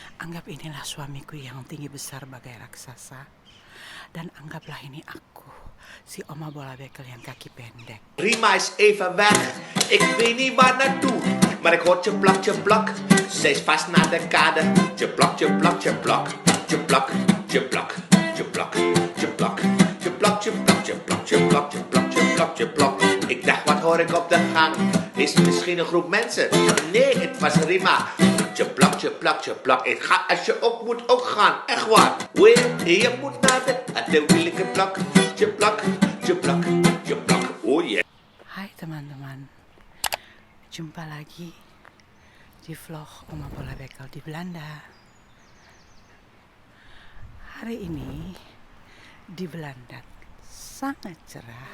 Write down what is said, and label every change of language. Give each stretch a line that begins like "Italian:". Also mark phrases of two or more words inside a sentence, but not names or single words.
Indonesian: Anggap inilah suamiku yang tinggi besar bagai raksasa. Dan anggaplah ini aku, si oma bola bekel yang kaki pendek.
Dutch: Rima is even weg, ik weet niet waar naartoe. Maar ik hoor tjeplak, tjeplak, ze is vast naar de kade. Tjeplak, tjeplak, tjeplak, tjeplak, tjeplak, tjeplak, tjeplak, tjeplak, tjeplak, tjeplak, tjeplak, tjeplak, tjeplak, tjeplak. Ik dacht, wat hoor ik op de gang? Is het misschien een groep mensen? Nee, het was Rima. Tjeplak, tjeplak, tjeplak. Ik ga als je op moet ook gaan. Echt waar. Je moet naar de wielige plak. Tjeplak, tjeplak, tjeplak.
English: Oh yeah.
Indonesian: Hai teman-teman, jumpa lagi di vlog oma bola bekel di Belanda. Hari ini di Belanda sangat cerah.